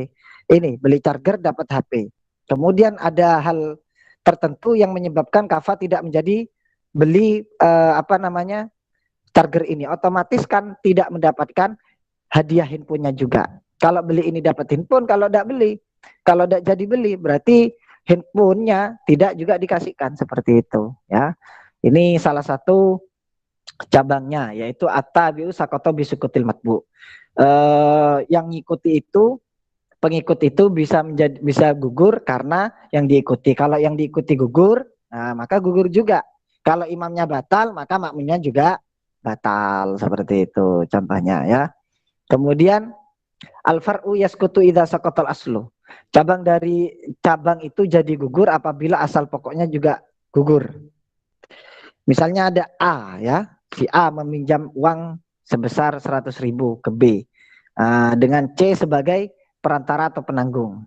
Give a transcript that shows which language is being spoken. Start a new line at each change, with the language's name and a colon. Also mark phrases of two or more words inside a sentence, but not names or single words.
Indonesian: Ini beli charger dapat HP. Kemudian ada hal tertentu yang menyebabkan Kafa tidak menjadi beli charger ini, otomatis kan tidak mendapatkan hadiah handphonenya juga. Kalau beli ini dapat handphone, kalau tidak jadi beli, berarti handphonenya tidak juga dikasihkan, seperti itu ya. Ini salah satu cabangnya, yaitu
Arabic: التابع ساقط بسقوط المتبوع.
Indonesian: Yang ngikuti itu, pengikut itu bisa gugur karena yang diikuti. Kalau yang diikuti gugur, nah maka gugur juga. Kalau imamnya batal, maka makmumnya juga batal, seperti itu contohnya ya.
Arabic: Kemudian الفرع يسقط إذا سقط الأصل.
Indonesian: Cabang itu jadi gugur apabila asal pokoknya juga gugur. Misalnya ada A ya, si A meminjam uang sebesar 100.000 ke B dengan C sebagai perantara atau penanggung.